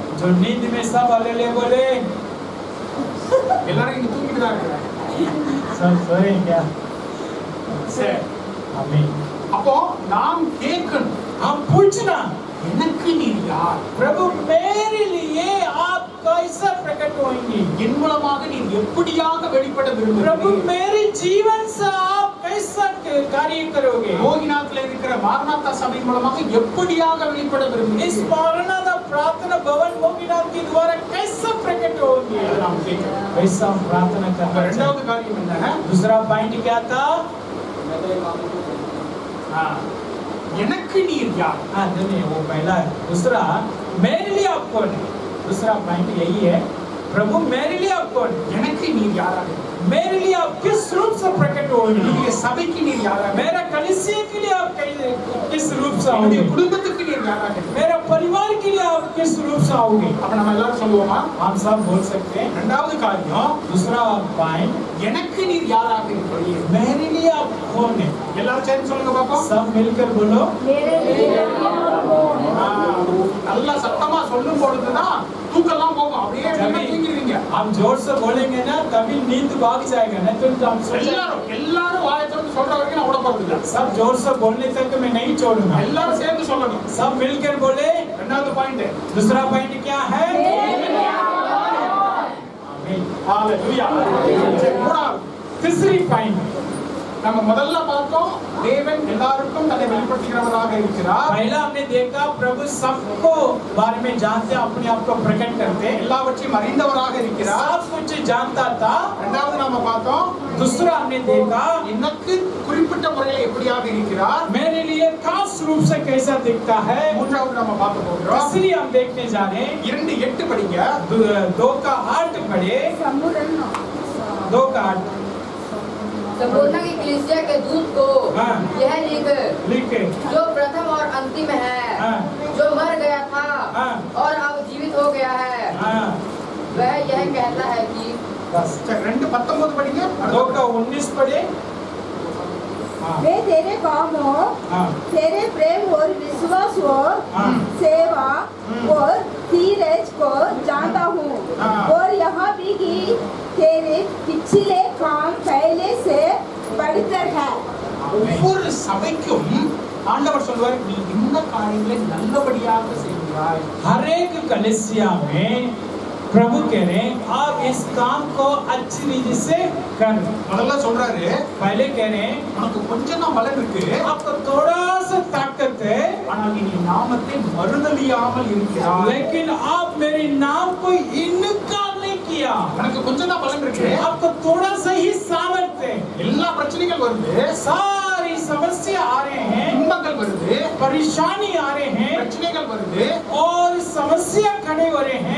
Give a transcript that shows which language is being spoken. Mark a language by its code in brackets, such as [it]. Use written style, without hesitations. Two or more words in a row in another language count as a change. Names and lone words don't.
[hi] जो नींद में सब हालेलुया बोले, [ta] எல்லாரும் இங்க தூங்கிட்டு தான் இருக்காங்க. [hi] सब सोए क्या? [ta] சரி. [hi] आमीन। [ta] அப்போ நாம் கேட்கணும். [hi] हम पूछना, [ta] எனக்கு நீர் யார்? [hi] प्रभु मेरे लिए आप कैसा प्रकट होंगे? [ta] என் மூலமாக நீர் எப்படியாக வெளிப்பட [hi] प्रभु [ta] விரும்புகிறீர்? [hi] मेरे जीवन से आप कैसा कार्य करोगे? [ta] யோகிநாத்ல இருக்கிற மாரநாதா சபை மூலமாக எப்படியாக வெளிப்பட [hi] इस [ta] விரும்புகிறீர்கள்? [hi] मारनाथा प्रार्थना भवन मोगिनाथ के द्वारा कैसा प्रकट होंगे? [ta] அதை நாம் கேட்கிறோம். [hi] वैसा हम प्रार्थना [ta] அப்ப [hi] करना चाहिए। [ta] இரண்டாவது காரியம் என்ன? [hi] दूसरा पॉइंट क्या था? [ta] ஆ, எனக்கு நீர் யார்? [hi] हाँ नहीं, वो पहला है। दूसरा, मेरे लिए आप कौन है? दूसरा पॉइंट यही है, प्रभु मेरे लिए आप कौन है? [ta] எனக்கு நீர் யாராக இருக்கிறீர்? [hi] मेरे लिए आप किस रूप से प्रकट होंगे? [ta] என்னுடைய சபைக்கு நீர் யாராக இருக்கிறீர்? [hi] मेरा कलीसिया के लिए आप किस रूप से [ta] என்னுடைய [hi] आओगे? [ta] குடும்பத்துக்கு நீர் யாராக இருக்கிறீர்? [hi] मेरा परिवार के लिए आप किस रूप से आओगे? [ta] அப்ப நம்ம எல்லாரும் சொல்லுவோமா? [hi] हम सब बोल सकते हैं। [ta] இரண்டாவது காரியம், [hi] दूसरा पॉइंट, [ta] எனக்கு நீர் யாராக இருக்கிறீர்? [hi] मेरे लिए आप कौन है? [ta] எல்லாரும் சேர்ந்து சொல்லுங்க பாப்போம். [hi] सब मिलकर बोलो। [ta] ஆ, நல்லா சத்தமா சொல்லும் பொழுதுதான் தூக்கெல்லாம் போகும். அப்படியே நீங்க தூங்கிடுவீங்க. [hi] हम जोर से बोलेंगे ना तभी नींद भाग जाएगा, नहीं तो हम सो जाएंगे। [ta] எல்லாரும் வாயை திறந்து சொல்ற வரைக்கும் நான் விட போறது இல்ல. [hi] सब जोर से बोलने तक मैं नहीं छोड़ूंगा। [ta] எல்லாரும் சேர்ந்து சொல்லணும். [hi] सब मिलकर बोले। [ta] இரண்டாவது பாயிண்ட், [hi] दूसरा पॉइंट क्या है? आमीन। [ta] ஹalleluya. சரி, மூணாவது, [hi] तीसरी पॉइंट, [ta] நம்ம முதல்ல பார்த்தோம் தேவன் எல்லாருக்கும் தன்னை வெளிப்படுத்துகிறவராக இருக்கிறார். [hi] पहला हमने देखा प्रभु सबको बारे में जानते, अपने आप को प्रकट करते, [ta] எல்லாவற்றையும் அறிந்தவராக இருக்கிறார். [hi] सब कुछ जानता था। [ta] இரண்டாவது நாம பார்த்தோம் [hi] दूसरा हमने देखा [ta] எனக்கு குறிப்பிட்ட முறையில் எப்படியாக இருக்கிறார். [hi] मेरे लिए खास रूप से कैसा दिखता है। [ta] மூன்றாவது நாம பார்க்க போகிறோம். [hi] इसलिए हम देखने जा रहे हैं। [ta] 2:8 படிங்க. [hi] 2:8 पढ़े। 2:8 संपूर्ण की कलीसिया के दूत को हाँ। यह लिखे, जो प्रथम और अंतिम है, हाँ। जो मर गया था हाँ। और अब जीवित हो गया है, हाँ, वह यह कहता है कि बस। [ta] சரி, 2:19 படிங்க. [hi] 2:19 पढ़े। हाँ, वे तेरे कामों, हाँ, तेरे प्रेम और विश्वास और हाँ। सेवा और धीरज को जानता हूँ, हाँ। और यहाँ भी कि तेरे पिछले काम पहले से बढ़कर है। [ta] ஒவ்வொரு சபைக்கும் ஆண்டவர் சொல்வார், நீ இந்த காரியங்களை நல்லபடியாக செய்கிறாய். [hi] हर एक कलीसिया में प्रभु कह रहे हैं आप इस काम को अच्छी रीति से कर। [ta] முதல்ல சொல்றாரு, [hi] पहले कह रहे हैं [ta] உனக்கு கொஞ்சம் தான் பலன் இருக்கு, [hi] आपको थोड़ा सा ताकत है, [ta] ஆனால் நீ நாமத்தை மறுதலியாமல் இருக்கிறாய். [hi] लेकिन आप मेरे नाम को इनकार नहीं किया। [ta] உனக்கு கொஞ்சம் தான் பலன் இருக்கு, [hi] आपको थोड़ा सा ही सामर्थ्य है। [ta] எல்லா பிரச்சனைகள் வருது, [hi] सारी समस्या आ रहे हैं, [ta] துன்பங்கள் வருது, [hi] परेशानी आ रहे हैं [ta] பிரச்சனைகள் வருது, [hi] और समस्या खड़े हो रहे हैं,